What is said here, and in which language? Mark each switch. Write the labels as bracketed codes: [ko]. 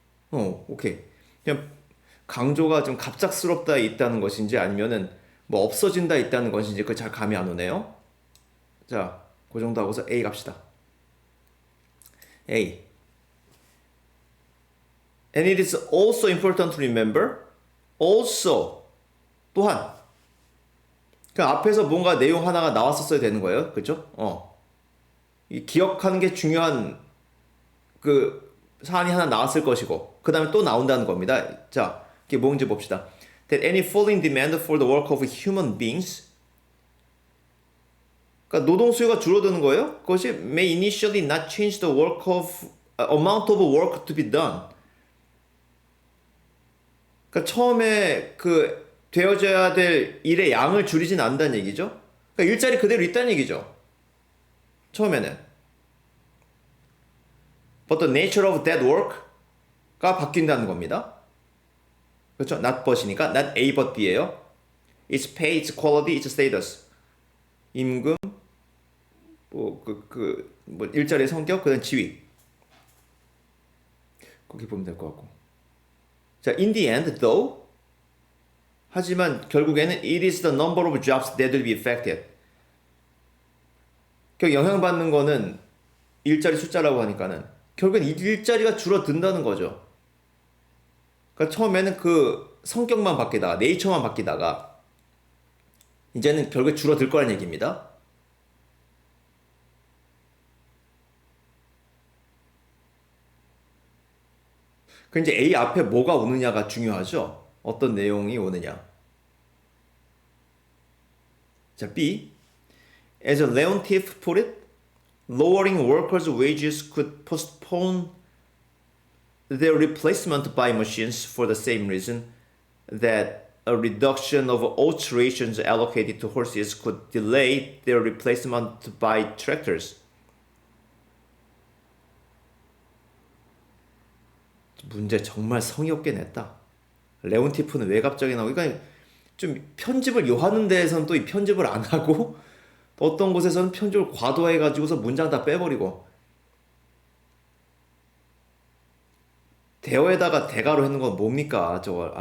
[ko] 오케이. 그냥 강조가 좀 갑작스럽다 있다는 것인지 아니면은 뭐 없어진다 있다는 것인지 그 잘 감이 안 오네요. 자, 그 정도 하고서 A 갑시다. A. [en] And it is also important to remember. Also. [ko] 또한. 그 앞에서 뭔가 내용 하나가 나왔었어야 되는 거예요. 그죠? 이 기억하는 게 중요한 그 사안이 하나 나왔을 것이고 그 다음에 또 나온다는 겁니다. 자, 이게 뭔지 봅시다. [en] That any falling demand for the work of human beings. [ko] 그러니까 노동 수요가 줄어드는 거예요. 그것이 [en] may initially not change the work of amount of work to be done. [ko] 그러니까 처음에 그 되어져야 될 일의 양을 줄이진 않는다는 얘기죠. 그러니까 일자리 그대로 있다는 얘기죠. 처음에는. [en] But the nature of that work가 [ko] 바뀐다는 겁니다. 그렇죠? [en] not but이니까 not A but B예요. Its pay, its quality, its status. [ko] 임금, 뭐 일자리의 성격, 그다음 지위. 거기 보면 될 것 같고. 자, [en] in the end, though. [ko] 하지만 결국에는 [en] it is the number of jobs that will be affected. [ko] 결국 영향받는 거는 일자리 숫자라고 하니까는 결국엔 일자리가 줄어든다는 거죠. 그러니까 처음에는 그 성격만 바뀌다가 네이처만 바뀌다가 이제는 결국에 줄어들 거란 얘기입니다. 그 이제 A 앞에 뭐가 오느냐가 중요하죠. 어떤 내용이 오느냐. 자, B. [en] As Leontief put it, lowering workers' wages could postpone their replacement by machines for the same reason that a reduction of oats rations allocated to horses could delay their replacement by tractors. [ko] 문제 정말 성의 없게 냈다. 레온티프는 왜 갑자기 나오고, 그러니까 좀 편집을 요하는 데에서는 또 이 편집을 안 하고, 어떤 곳에서는 편집을 과도해가지고서 문장 다 빼버리고, 대어에다가 대가로 했는 건 뭡니까 저걸.